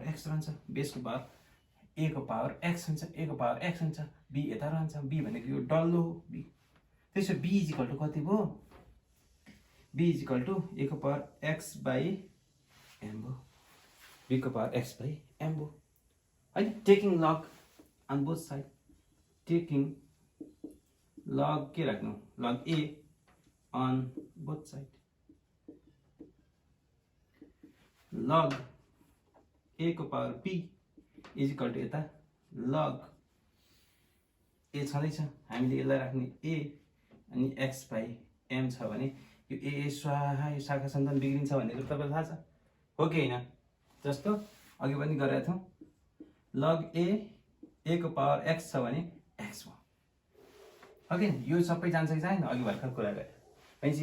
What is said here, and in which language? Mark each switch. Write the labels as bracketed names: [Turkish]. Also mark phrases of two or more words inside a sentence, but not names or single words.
[Nepali] एक्स रहन्छ बेस को पावर ए को पावर एक्स हुन्छ ए को पावर एक्स हुन्छ बी यता रहन्छ बी भनेको यो डल्लो बी त्यसो [English] b equal to [Nepali] कति भयो [English] b equal to a [Nepali] को [English] power x by m [Nepali] भयो बी को [English] power x by m [Nepali] भयो है [English] taking log on both side taking log [Nepali] के राख्नु [English] log a on both side [Nepali] लग ए को पावर बी [English] is equal to [Nepali] यता लग ए छँदैछ हामीले यसलाई राख्ने ए अनि [English] x by m [Nepali] छ भने यो ए स्वाहा यो शाखा सन्तान बिग्रिन्छ भन्ने कुरा तपाईलाई थाहा छ हो कि हैन जस्तो अघि पनि गरेका थियौं लग ए को पावर एक्स छ भने एक्स भयो ओके यो सबै जान्छ कि जादैन अघि भर्खर कुरा गरे भनेपछि